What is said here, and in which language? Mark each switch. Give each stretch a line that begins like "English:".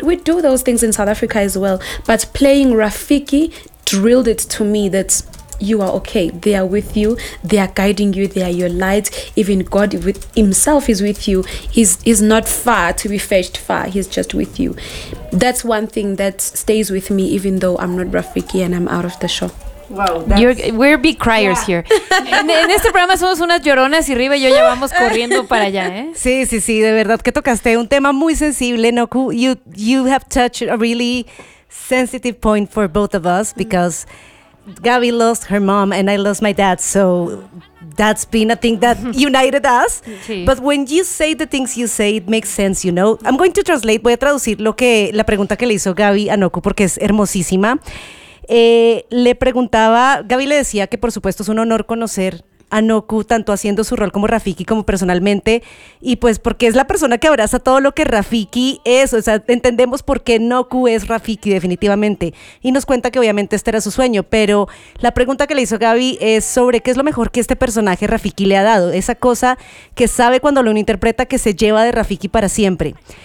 English: We do those things in South Africa as well. But playing Rafiki drilled it to me that you are okay. They are with you. They are guiding you. They are your light. Even God with himself is with you. He's not far to be fetched far. He's just with you. That's one thing that stays with me, even though I'm not Rafiki and I'm out of the show. Wow, we're big criers here.
Spanish: En este programa somos unas lloronas y Riva y yo ya vamos corriendo para allá, ¿eh? Sí, sí, sí, de verdad que tocaste un tema muy sensible, ¿no?
English: You have touched a really sensitive point for both of us because Gabby lost her mom and I lost my dad, so that's been a thing that united us.
Spanish: Sí.
English: But when you say the things you say, it makes sense, you know. I'm going to translate.
Spanish: Voy a traducir la pregunta que le hizo Gabby a Noku porque es hermosísima. Le preguntaba, Gabby le decía que por supuesto es un honor conocer a Noku tanto haciendo su rol como Rafiki como personalmente, y pues porque es la persona que abraza todo lo que Rafiki es, o sea, entendemos por qué Noku es Rafiki definitivamente, y nos cuenta que obviamente este era su sueño, pero la pregunta que le hizo Gaby es sobre qué es lo mejor que este personaje Rafiki le ha dado, esa cosa que sabe cuando lo interpreta que se lleva de Rafiki para siempre.